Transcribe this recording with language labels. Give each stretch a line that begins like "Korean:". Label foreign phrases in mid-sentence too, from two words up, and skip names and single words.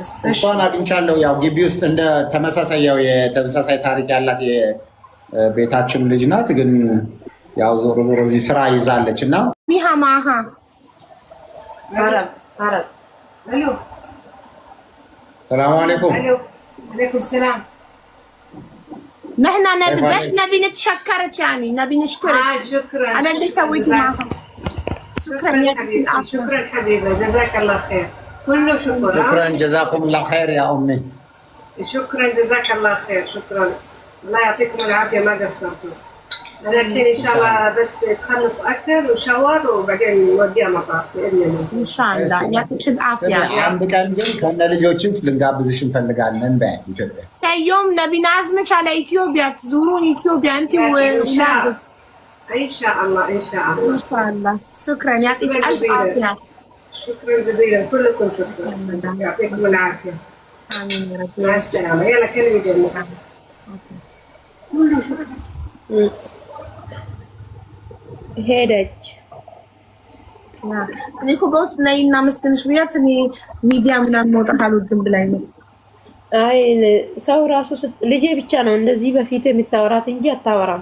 Amharic: እሷን አግኝቻለሁ። ያው ግቢ ውስጥ እንደ ተመሳሳይ ያው የተመሳሳይ ታሪክ ያላት የቤታችን ልጅ ናት። ግን ያው ዞሮ እዚህ ስራ ይዛለች እና ኒሃማሃ አረብ ሄሎ
Arabic: سلام عليكم عليكم السلام نحن بس نبي نتشكرك يعني نبي نشكرك شكرا على اللي سويتي معها شكرا حبيبه جزاك الله خير كله شكرا شكرا جزاكم الله خير يا امي شكرا جزاك الله خير شكرا الله يعطيكم العافيه ما قصرتوا. انا الحين ان شاء الله بس تخلص اكل وشاور وبعدين نوديها مطار باذن الله. ان شاء الله يعطيك العافيه.
Amharic: አንድ ቀን ግን ከነ ልጆችሽ ልንጋብዝሽ እንፈልጋለን በያት ኢትዮጵያ
Arabic: يوم نبي نعزمك على اثيوبيا تزورون اثيوبيا انت واولادك. ان شاء الله ان شاء الله ان شاء الله. شكرا يعطيك الف عافيه. شكرا جزيلا كلكم شكرا يعطيكم العافيه. امين يا رب. مع السلامه يلا كلمي جنة. كله شكرا.
Amharic: ሄደች እኔ እኮ በውስጥ ነይ እና መስገንሽ ብያት እኔ ሚዲያ ምናምን መውጣት አልወድም ብላኝ ነው። አይ ሰው ራሱ ልጄ ብቻ ነው እንደዚህ በፊት የምታወራት እንጂ አታወራም።